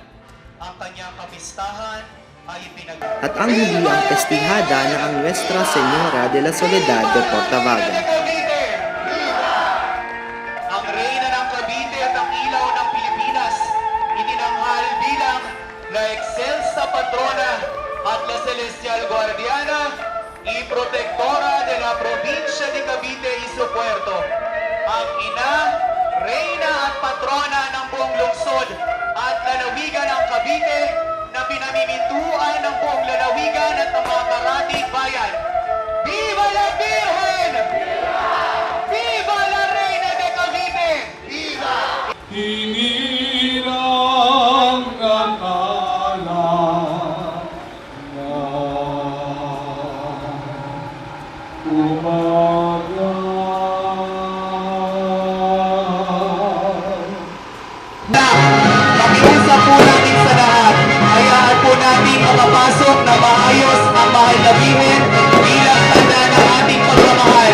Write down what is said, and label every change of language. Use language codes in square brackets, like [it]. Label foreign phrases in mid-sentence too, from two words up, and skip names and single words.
[tl] Ang kanyang kapistahan ay at ang huli ang pestihada na ang Nuestra Señora de la Soledad de Portavaga. Ang reyna ng Cavite at ang ilaw ng Pilipinas, itinanghal bilang [es] La Excelsa Patrona at La Celestial Guardiana y Protectora de la Provincia de Cavite y su Puerto. [tl] Ang ina, reyna at patrona ng buong lungsod at lalawigan ng Cavite na pinamimintuan ng buong lalawigan at ng mga karatig bayan. [es] Viva la Virgen! Viva la Reina de Cavite! Viva! [tl] Hinirang akala na umaga. Pakiusap po natin sa lahat, hayaan po natin makapasok na maayos ang mahal na Birhen bilang tanda ng ating pagmamahal.